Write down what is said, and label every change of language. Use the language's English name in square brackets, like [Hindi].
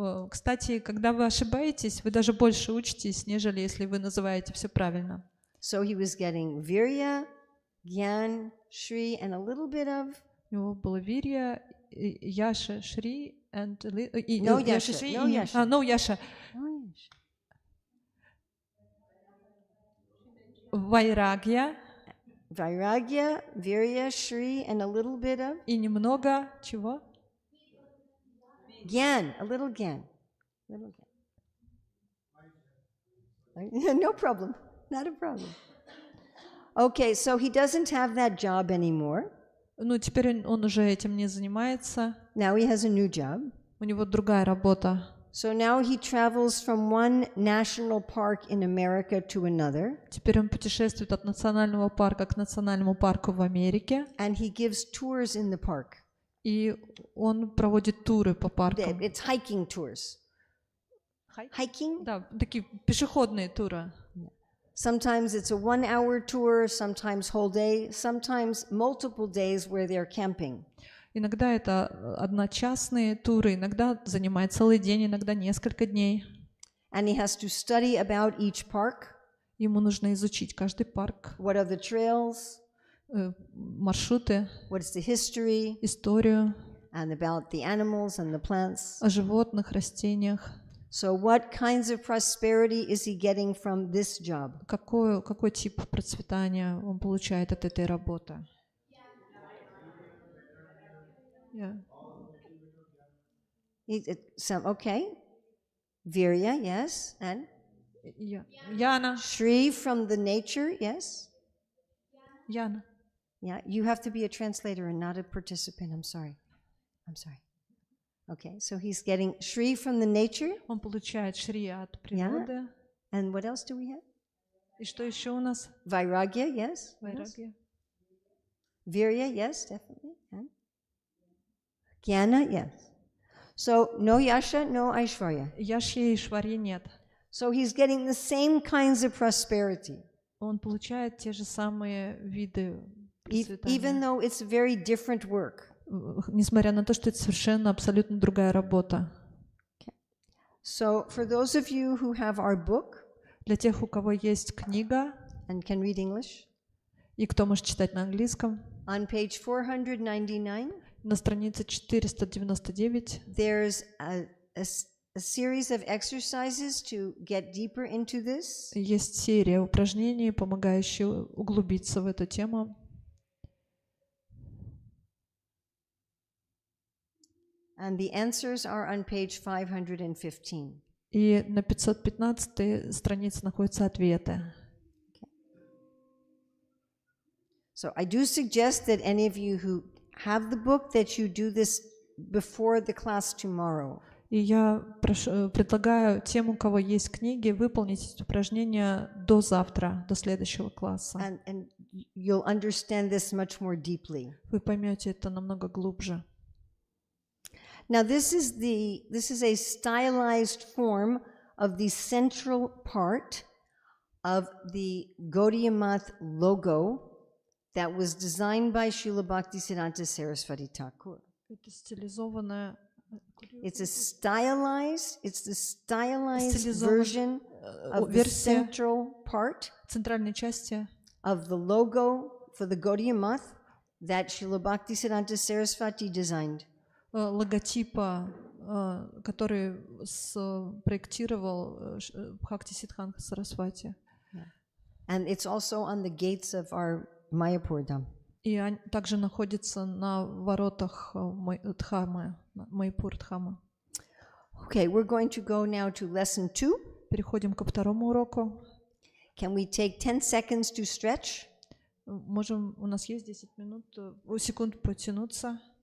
[Russian] Кстати, когда вы ошибаетесь, вы даже больше учитесь, нежели если вы называете все правильно. [English] So he was getting virya, gyan, shri, and a little bit of. [Russian] У него было вирья, яша, шри, [English] and no yasha. No yasha. [Russian] Вайрагья. [English] Vairagya, virya, shri, and a little bit of. [Russian] И немного чего? [English] Gyan, a little gyan. No problem, not a problem. Okay, so he doesn't have that job anymore. [Russian] Ну, теперь он уже этим не занимается. [English] Now he has a new job. [Russian] У него другая работа. [English] So now he travels from one national park in America to another. [Russian] Теперь он путешествует от национального парка к национальному парку в Америке. [English] And he gives tours in the park. [Russian] И он проводит туры по паркам. [English] It's hiking tours. Hiking? [Russian] Да, такие пешеходные туры. [English] Sometimes it's a 1-hour tour, sometimes whole day, sometimes multiple days where they're camping. [Russian] Иногда это одночасные туры, иногда занимает целый день, иногда несколько дней. [English] And he has to study about each park. [Russian] Ему нужно изучить каждый парк. [English] What are the trails? [Russian] Маршруты. [English] What is the history? [Russian] Историю. [English] And about the animals and the plants. [Russian] О животных, растениях. [English] So what kinds of prosperity is he getting from this job? [Russian] Какой тип процветания он получает от этой работы? [English] Yeah. Okay. Virya, yes. And? [Russian] Яна. [English] Shri from the nature, yes. [Russian] Яна. [English] Yeah, you have to be a translator and not a participant. I'm sorry. Okay, so he's getting Shri from the nature. [Russian] Он получает Шри от природы. [English] Yeah. And what else do we have? [Russian] И что еще у нас? [English] Vairagya, yes. Vairagya. Virya, yes, definitely. And? Jnana, yes. So no yasha, no aishwarya. [Russian] Яшья и Шварья нет. [English] So he's getting the same kinds of prosperity. [Russian] Он получает те же самые виды процветания. [English] Even though it's very different work. [Russian] несмотря на то, что это совершенно абсолютно другая работа. [English] So for those of you who have our book [Russian] Для тех, у кого есть книга [English] and can read English, [Russian] и кто может читать на английском, [English] on page 499, [Russian] на странице 499 [English] there's a series of exercises to get deeper into this. [Russian] есть серия упражнений, помогающих углубиться в эту тему. [English] And the answers are on page 515. [Russian] И на 515 странице находятся ответы. [English] So I do suggest that any of you who have the book, that you do this before the class tomorrow. [Russian] И я предлагаю тем, у кого есть книги, выполнить эти упражнения до завтра, до следующего класса. [English] And you'll understand this much more deeply. [Russian] Вы поймете это намного глубже. [English] Now this is a stylized form of the central part of the Gaudiya Math logo that was designed by Srila Bhaktisiddhanta Saraswati Thakur. [Russian] Это стилизованная. [English] It's the stylized version of the central part [Russian] центральной части [English] of the logo for the Gaudiya Math that Srila Bhaktisiddhanta Saraswati designed. [Russian] Логотипа, который проектировал Бхактисиддханта Сарасвати. [English] And it's also on the gates of our Майяпуре Dham. [Russian] И также находится на воротах Дхамы, Майяпуре Дхамы. [English] Okay, we're going to go now to lesson 2. [Russian] Переходим ко второму уроку. [English] Can we take 10 seconds to stretch? [Russian] Можем, у нас есть 10 минут, секунд потянуться.